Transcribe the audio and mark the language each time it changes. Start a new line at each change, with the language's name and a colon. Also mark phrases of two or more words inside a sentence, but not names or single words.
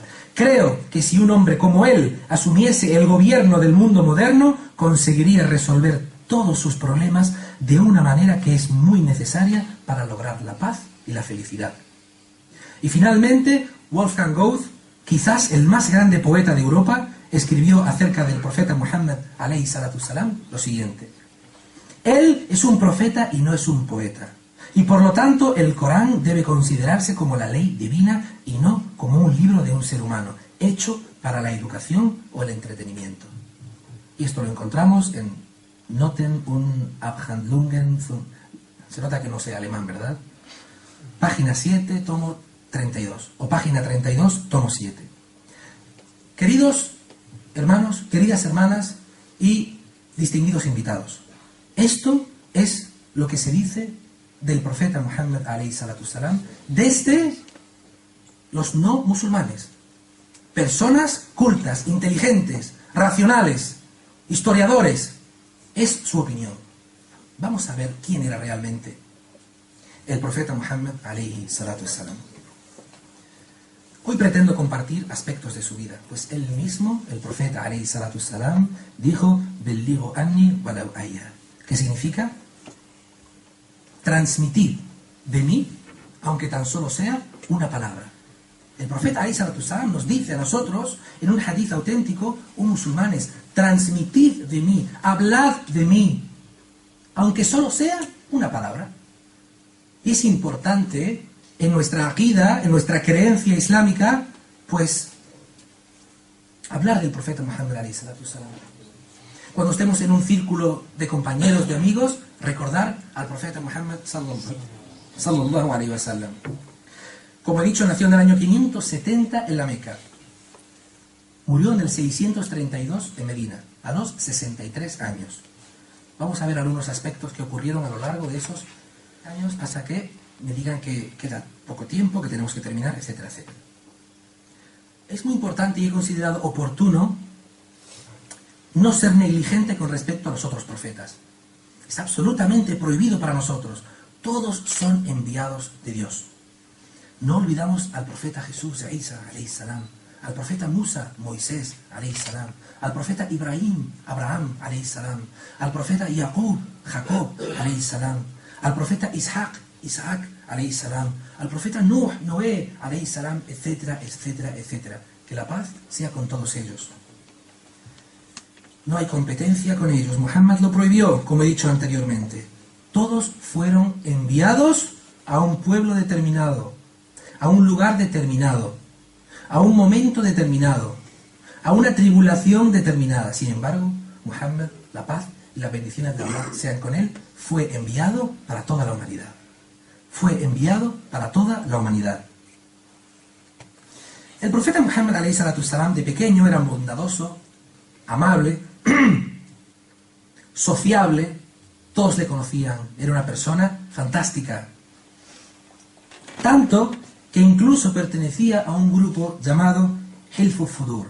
Spanish: Creo que si un hombre como él asumiese el gobierno del mundo moderno, conseguiría resolver todos sus problemas de una manera que es muy necesaria para lograr la paz y la felicidad. Y finalmente, Wolfgang Goethe, quizás el más grande poeta de Europa, escribió acerca del profeta Muhammad
Arabic: عليه الصلاة والسلام
Spanish: lo siguiente: él es un profeta y no es un poeta, y por lo tanto el Corán debe considerarse como la ley divina y no como un libro de un ser humano, hecho para la educación o el entretenimiento. Y esto lo encontramos en Noten und Abhandlungen, se nota que no sé alemán, ¿verdad? Página 7, tomo 32, o página 32, tomo 7. Queridos hermanos, queridas hermanas y distinguidos invitados, esto es lo que se dice del profeta Muhammad
Arabic: عليه الصلاة والسلام
Spanish: desde los no musulmanes, personas cultas, inteligentes, racionales, historiadores. Es su opinión. Vamos a ver quién era realmente el profeta Muhammad
Arabic: عليه الصلاة والسلام.
Spanish: Hoy pretendo compartir aspectos de su vida, pues él mismo, el profeta
Arabic: عليه الصلاة والسلام,
Spanish: dijo:
Arabic: بلغوا عني ولو آية,
Spanish: que significa transmitir de mí, aunque tan solo sea una palabra. El profeta
Arabic: عليه الصلاة والسلام
Spanish: nos dice a nosotros, en un hadith auténtico, musulmanes: transmitid de mí, hablad de mí, aunque solo sea una palabra. Y es importante en nuestra aqida, en nuestra creencia islámica, pues hablar del profeta Muhammad
Arabic: عليه الصلاة والسلام.
Spanish: Cuando estemos en un círculo de compañeros, de amigos, recordar al profeta Muhammad
Arabic: صلى الله عليه وسلم.
Spanish: Como he dicho, nació en el año 570 en la Meca. Murió en el 632 en Medina, a los 63 años. Vamos a ver algunos aspectos que ocurrieron a lo largo de esos años hasta que me digan que queda poco tiempo, que tenemos que terminar, etcétera, etcétera. Es muy importante y he considerado oportuno no ser negligente con respecto a los otros profetas. Es absolutamente prohibido para nosotros. Todos son enviados de Dios. No olvidamos al profeta Jesús, Isa,
Arabic: عليه السلام,
Spanish: al profeta Musa, Moisés,
Arabic: عليه السلام,
Spanish: al profeta Ibrahim, Abraham,
Arabic: عليه السلام,
Spanish: al profeta Jacob, Jacob,
Arabic: عليه السلام,
Spanish: al profeta Isaac,
Arabic: عليه السلام,
Spanish: al profeta Nuh, Noé,
Arabic: عليه السلام,
Spanish: etcétera, etcétera, etcétera. Que la paz sea con todos ellos. No hay competencia con ellos. Muhammad lo prohibió, como he dicho anteriormente. Todos fueron enviados a un pueblo determinado, a un lugar determinado, a un momento determinado, a una tribulación determinada. Sin embargo, Muhammad, la paz y las bendiciones de Allah sean con él, fue enviado para toda la humanidad. Fue enviado para toda la humanidad. El profeta Muhammad
Arabic: عليه الصلاة والسلام
Spanish: de pequeño era bondadoso, amable, sociable, todos le conocían, era una persona fantástica. Tanto que incluso pertenecía a un grupo llamado Hilf al-Fudur.